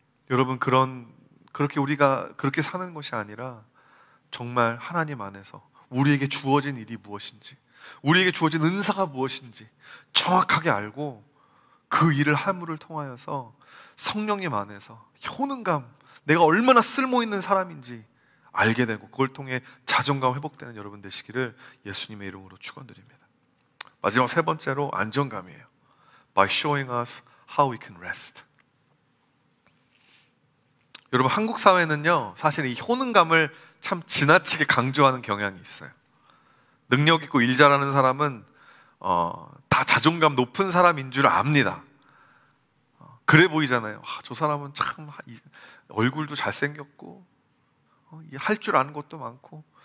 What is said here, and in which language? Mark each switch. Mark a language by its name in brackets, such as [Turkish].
[Korean] 여러분 그렇게 우리가 그렇게 사는 것이 아니라 정말 하나님 안에서 우리에게 주어진 일이 무엇인지, 우리에게 주어진 은사가 무엇인지 정확하게 알고 그 일을 함을 통하여서 성령님 안에서 효능감, 내가 얼마나 쓸모있는 사람인지 알게 되고 그걸 통해 자존감 회복되는 여러분 되시기를 예수님의 이름으로 축원드립니다. 마지막 세 번째로 안정감이에요. [English] By showing us how we can rest. [Korean] 여러분 한국 사회는요 사실 이 효능감을 참 지나치게 강조하는 경향이 있어요. 능력 있고 일 잘하는 사람은 다 자존감 높은 사람인 줄 압니다. 그래 보이잖아요. 저 사람은 참 얼굴도 잘생겼고 할 줄 아는 것도 많고